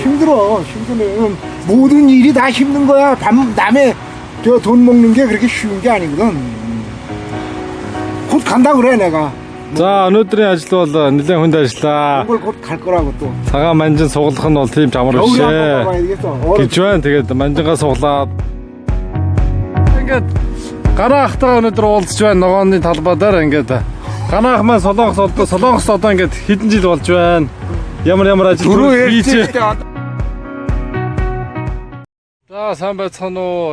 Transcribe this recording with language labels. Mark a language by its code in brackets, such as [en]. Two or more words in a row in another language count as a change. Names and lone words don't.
[ko] 힘들어. 모든 일이 다 힘든 거야. 남의 돈 먹는 게 그렇게 쉬운 게 아니거든. 곧 간다 그래 내가. [mn] За өнөөдрийн ажил бол нэлээд хүнд ажиллаа. [ko] 이걸 곧 갈 거라고 또. [mn] Цагаан манжин суглах нь бол тийм чамар [ko] 겨울에 한번 [mn] бишээ. [ko] 가봐야 되겠어. [mn] Гэж байна. Тэгээд манжингаа суглаад ингээд гараа ахтаа өнөөдөр уулзч байна. Ногооны талбай дээр ингээд ганах маань солонгос одоо ингээд хэдэн жил болж байна. Ямар ажил хийж. За сайн байцгаана уу.